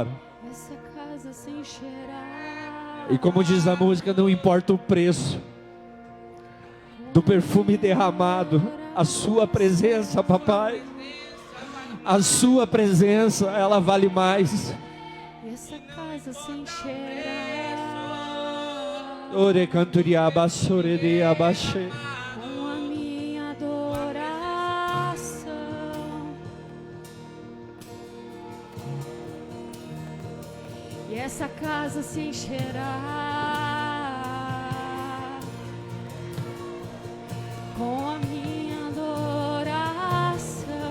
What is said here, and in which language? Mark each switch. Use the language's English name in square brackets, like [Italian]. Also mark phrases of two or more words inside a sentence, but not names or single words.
[Portuguese] Essa casa se encherá. E como diz a música, não importa o preço do perfume derramado, a sua presença, Papai, a sua presença, ela vale mais. Essa casa se encherá. Ore canturiaba sore de abaixei. Com a minha adoração. E essa casa se encherá com a minha adoração.